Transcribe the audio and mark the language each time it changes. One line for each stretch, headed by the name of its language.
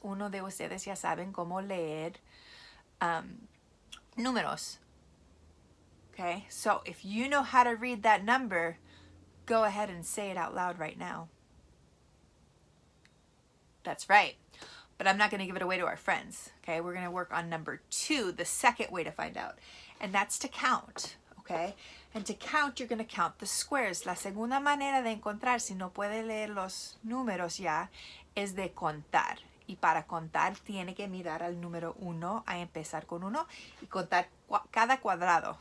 Spanish: Uno de ustedes ya saben cómo leer números.
English: Okay, so if you know how to read that number, go ahead and say it out loud right now. That's right. But I'm not going to give it away to our friends. Okay, we're going to work on number 2, the second way to find out. And that's to count. Okay, and to count, you're going to count the squares.
Spanish: La segunda manera de encontrar, si no puede leer los números ya, es de contar. Y para contar, tiene que mirar al número 1, a empezar con 1, y contar cada cuadrado.